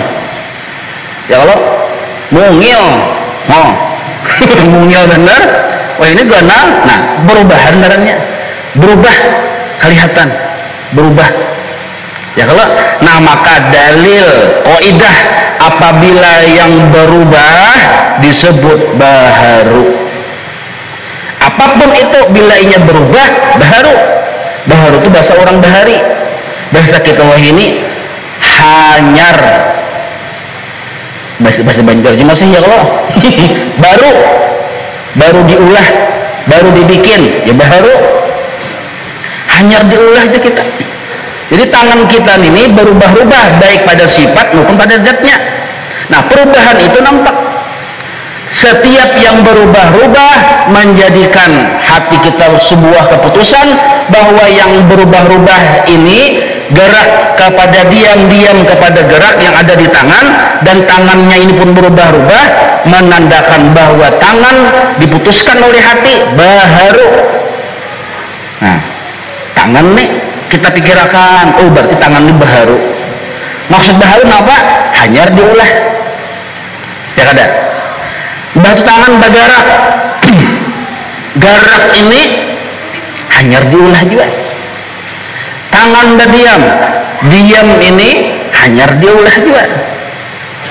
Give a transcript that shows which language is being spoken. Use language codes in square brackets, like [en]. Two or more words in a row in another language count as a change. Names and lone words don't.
[id] Ya kalau mungil mungil bener. [bjn] Wah ini ganal. [id] Nah perubahan darahnya berubah, kelihatan berubah. Ya kalau nah maka dalil kaidah apabila yang berubah disebut baharu. Apapun itu bila inya berubah baharu. Baharu itu bahasa orang bahari. Bahasa kita [bjn] wah ini hanyar. [id] Bahasa Banjar masih ya kalau baru diulah, baru dibikin ya baharu. [bjn] Hanyar diulah aja kita. [id] Jadi tangan kita ini berubah-ubah baik pada sifat maupun pada zatnya. Nah perubahan itu nampak. Setiap yang berubah-ubah menjadikan hati kita sebuah keputusan bahwa yang berubah-ubah ini gerak kepada diam kepada gerak yang ada di tangan, dan tangannya ini pun berubah-ubah menandakan bahwa tangan diputuskan oleh hati baharu. Nah tangan nih kita pikirkan, oh berarti tangan ini baharu. Maksud baharu apa? [bjn] Hanyar diulah ya kada. [id] Batu tangan bergerak gerak ini [bjn] hanyar diulah juga. [id] Tangan berdiam, diam ini [bjn] hanyar diulah juga.